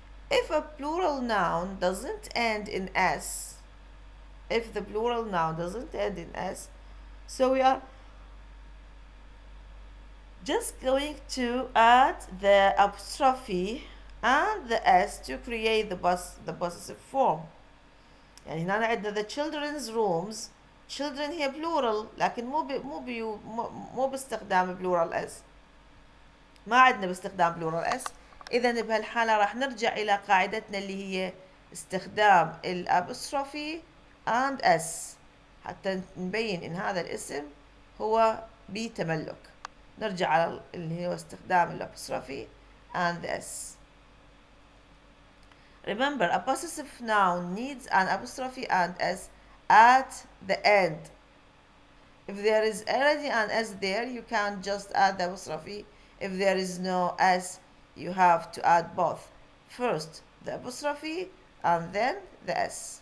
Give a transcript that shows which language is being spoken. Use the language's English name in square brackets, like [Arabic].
[English] If a plural noun doesn't end in s, if the plural noun doesn't end in s, so we are just going to add the apostrophe and the s to create the possessive form. [Arabic] يعني هنا عندنا [English] the children's rooms. [Arabic] children هي plural لكن مو باستخدام plural s. ما عندنا باستخدام plural s. إذا بهالحالة راح نرجع إلى قاعدتنا اللي هي استخدام الابostrophe and s حتى نبين إن هذا الاسم هو بتملك. نرجع على اللي هو استخدام الابostrophe [English] and the s. Remember, a possessive noun needs an apostrophe and s at the end. If there is already an s there, you can just add the apostrophe. If there is no s, you have to add both. First the apostrophe and then the s.